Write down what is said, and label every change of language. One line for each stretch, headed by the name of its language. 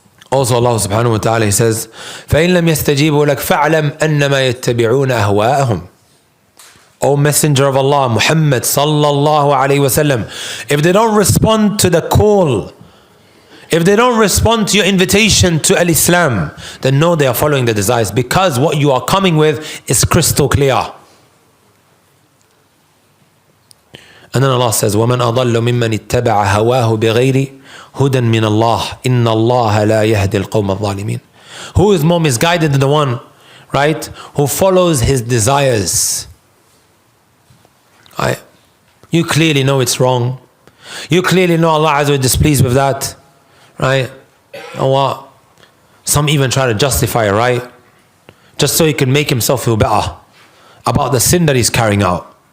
English: Also Allah subhanahu wa ta'ala, He says,
Arabic: فَإِن لَمْ يَسْتَجِيبُوا لَكَ فَاعْلَمْ أَنَّمَا يَتَّبِعُونَ أَهْوَاءَهُمْ.
English: O Messenger of Allah, Muhammad sallallahu alayhi wasallam, if they don't respond to the call, if they don't respond to your invitation to al-Islam, then know they are following the desires, because what you are coming with is crystal clear. And then Allah says,
Arabic: وَمَنْ أَضَلُّ مِمَّنِ اتَّبَعَ هَوَاهُ بِغَيْرِ هُدًى مِّنَ اللَّهِ إِنَّ اللَّهَ لَا يَهْدِي الْقَوْمَ الظَّالِمِينَ.
English: Who is more misguided than the one, right, who follows his desires? Right? You clearly know it's wrong. You clearly know Allah Azza wa Jalla is displeased with that. Right? And what? Some even try to justify it, right? Just so he can make himself feel better about the sin that he's carrying out.